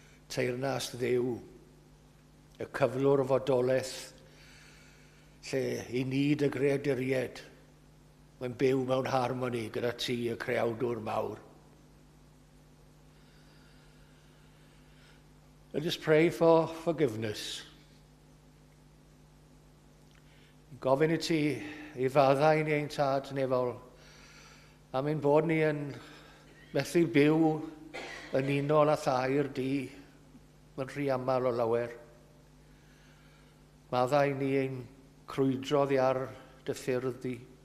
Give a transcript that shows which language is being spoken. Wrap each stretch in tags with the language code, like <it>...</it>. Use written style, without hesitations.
<cy>Teyrnas ddew, y cyflwr fodolaeth, lle i ni dy greaduried, mae'n byw mewn harmoni gyda ti y creawdwr mawr.</cy> <en>I just pray for forgiveness.</en> <cy>Gofyn i ti i faddau ni ein tad nefol am ein bod ni yn methu byw yn unol a thair di yn rhy aml o lawer. Maddau ni ein crwydrodd ar dy ffyrdd di.</cy>